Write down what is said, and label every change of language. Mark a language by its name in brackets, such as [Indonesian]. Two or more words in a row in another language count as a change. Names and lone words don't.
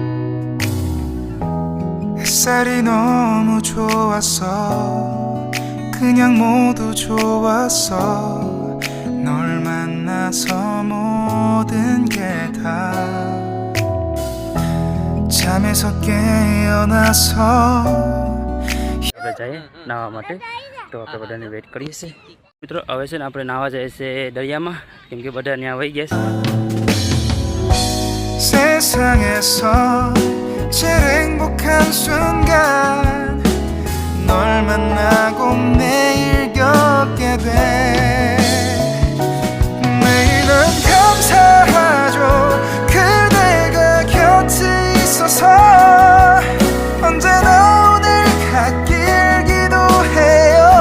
[Korean] 햇살이 너무 좋아서 그냥 모두 좋았어 널 만나서 모든 게 다 잠에서 깨어나서 [Gujarati] આપણે જઈએ નાહવા માટે તો આપણે બધાને વેઇટ કરીએ છીએ મિત્રો હવે છે ને આપણે નાહવા જઈએ છીએ દરિયામાં કેમ કે બધા ત્યાં વહી ગયા [Korean] 세상에서 제일 행복한 순간 널 만나고 매일 겪게 돼 매일은 감사하죠 그대가 곁에 있어서 언제나 오늘 같길 기도해요